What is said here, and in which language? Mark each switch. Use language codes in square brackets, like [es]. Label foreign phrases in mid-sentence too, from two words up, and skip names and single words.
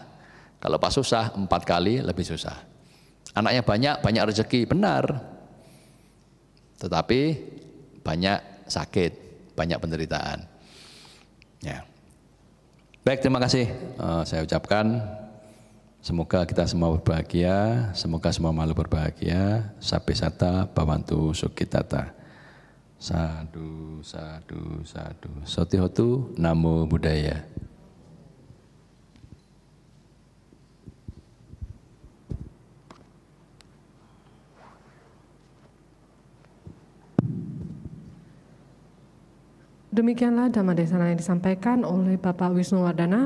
[id] Kalau pas susah 4 kali lebih susah. Anaknya banyak rezeki, benar. Tetapi banyak sakit, banyak penderitaan. Ya. Baik, terima kasih. Saya ucapkan semoga kita semua berbahagia, semoga semua makhluk berbahagia. [pi] Sabbe satta bhavantu sukhitata. Sadu, sadu, sadu. Sotihotu, namo buddhaya. [id] Demikianlah Dhammadesana yang disampaikan oleh Bapak Wisnuwardana.